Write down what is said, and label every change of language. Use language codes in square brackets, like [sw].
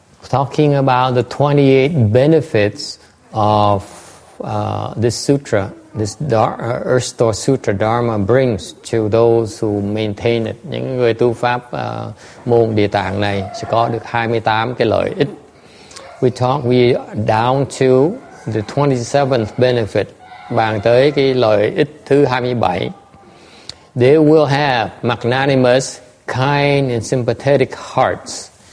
[en] Talking about the 28 benefits of this sutra, this Earth Store Sutra Dharma brings to those who maintain it. [vi] Những người tu pháp môn Địa Tạng này sẽ có được 28 cái lợi ích. [en] We down to the 27th benefit, [vi] bàn tới cái lợi ích thứ 27. [en] They will have magnanimous, kind and sympathetic hearts.